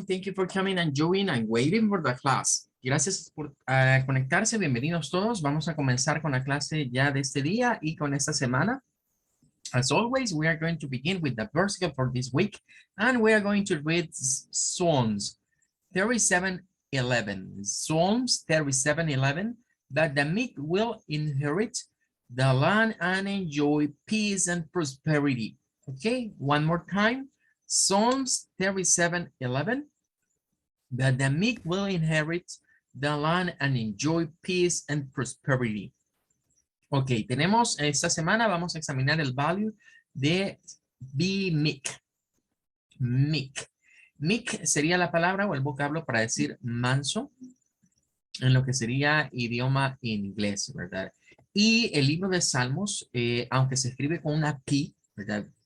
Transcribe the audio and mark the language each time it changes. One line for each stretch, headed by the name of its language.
English: Thank you for coming and joining and waiting for the class.
Spanish: Gracias por conectarse, bienvenidos todos. Vamos a comenzar con la clase ya de este día y con esta semana.
English: As always, we are going to begin with the versicle for this week, and we are going to read Psalms 37:11. Psalms 37:11, that the meek will inherit the land and enjoy peace and prosperity. Okay, one more time. Psalms 37:11, that the meek will inherit the land and enjoy peace and prosperity.
Spanish: Ok, tenemos esta semana, vamos a examinar el value de
English: be meek.
Spanish: Meek. Meek sería la palabra o el vocablo para decir manso en lo que sería idioma inglés, ¿verdad? Y el libro de Salmos, aunque se escribe con una P, ¿verdad?